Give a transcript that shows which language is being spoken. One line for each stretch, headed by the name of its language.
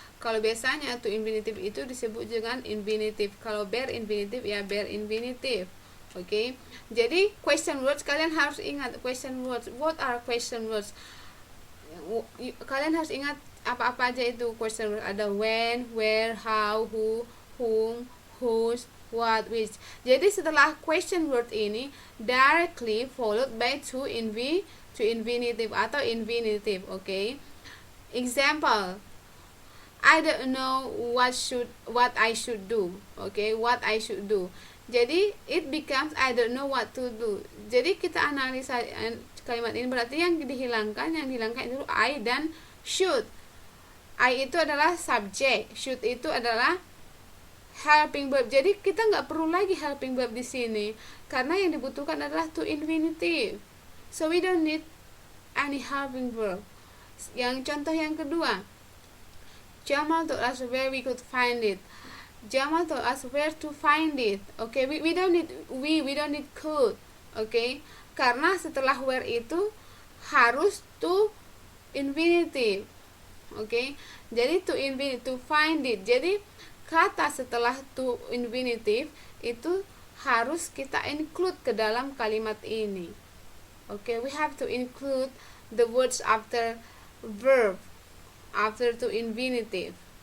Indonesian: Kalau biasanya to infinitive itu disebut dengan infinitive. Kalau bare infinitive ya bare infinitive. Oke.
English: Jadi question words
Indonesian: kalian harus ingat
English: question words. What are question words?
Indonesian: Kalian harus ingat apa-apa aja itu question word. Ada when, where, how, who, whom, whose, what, which. Jadi setelah question word ini
English: directly followed by
Indonesian: to infinitive atau infinitive. Okay.
English: Example, I don't know what I should do. Okay, what I should do. Jadi it becomes I don't know what to do.
Indonesian: Jadi kita analisa kalimat ini, berarti yang dihilangkan itu I dan should. I itu adalah subject, should itu adalah helping verb. Jadi kita nggak perlu lagi helping verb di sini karena yang dibutuhkan adalah to infinitive.
English: So we don't need any helping verb.
Indonesian: Yang contoh yang kedua,
English: Jamal told us where we could find it. Jamal told us where to find it. Okay, we don't need could.
Indonesian: Okay, karena setelah where itu harus to infinitive. Okay, jadi to infinitive,
English: to find it.
Indonesian: Jadi kata setelah to infinitive itu harus kita include ke dalam kalimat ini.
English: Okay, we have to include the words after verb, after to infinitive.